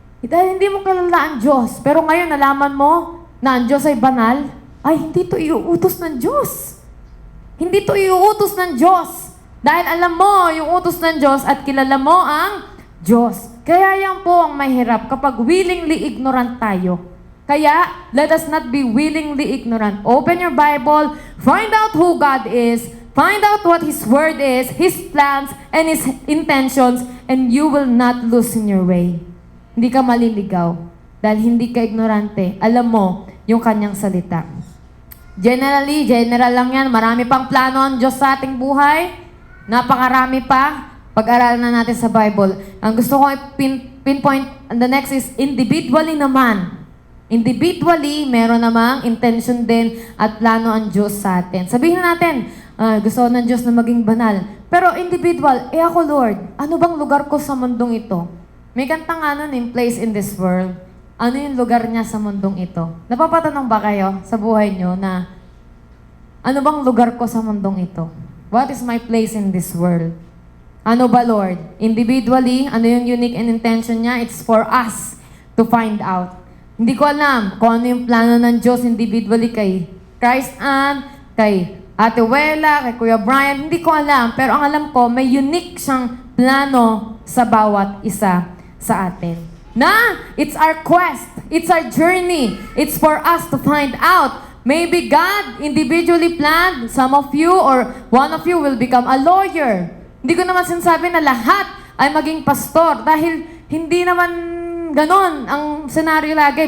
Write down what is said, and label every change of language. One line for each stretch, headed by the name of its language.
Filipino: Dahil hindi mo kilala ang Diyos. Pero ngayon, nalaman mo na ang Diyos ay banal. Ay, hindi to iuutos ng Diyos. Hindi to iuutos ng Diyos. Dahil alam mo yung utos ng Diyos at kilala mo ang Diyos. Kaya yan po ang mahirap kapag willingly ignorant tayo.
English: Kaya, let us not be willingly ignorant. Open your Bible, find out who God is, find out what His Word is, His plans, and His intentions, and you will not lose in your way.
Filipino: Hindi ka maliligaw. Dahil hindi ka ignorante. Alam mo yung kanyang salita.
English: Generally, general lang yan.
Filipino: Marami pang plano ang Diyos sa ating buhay. Napakarami pa. Pag-aralan na natin sa Bible. Ang gusto ko pinpoint, and
English: the next is individually
Filipino: naman. Individually, meron namang intention din at plano ang Diyos sa atin. Sabihin natin, gusto ng Diyos na maging banal. Pero individual, ako Lord, ano bang lugar ko sa mundong ito? May kantang
English: in place in this world.
Filipino: Ano yung lugar niya sa mundong ito? Napapatanong ba kayo sa buhay niyo na ano bang lugar ko sa mundong ito?
English: What is my place in this world?
Filipino: Ano ba, Lord? Individually, ano yung unique and intention niya?
English: It's for us to find out.
Filipino: Hindi ko alam kung ano yung plano ng Diyos individually kay Christ Ann, kay Ate Wela, kay Kuya Brian. Hindi ko alam. Pero ang alam ko, may unique siyang plano sa bawat isa sa atin.
English: Na, it's our quest. It's our journey. It's for us to find out. Maybe God individually planned some of you or one of you will become a lawyer.
Filipino: Hindi ko naman sinasabi na lahat ay maging pastor dahil hindi naman ganon ang senaryo lagi.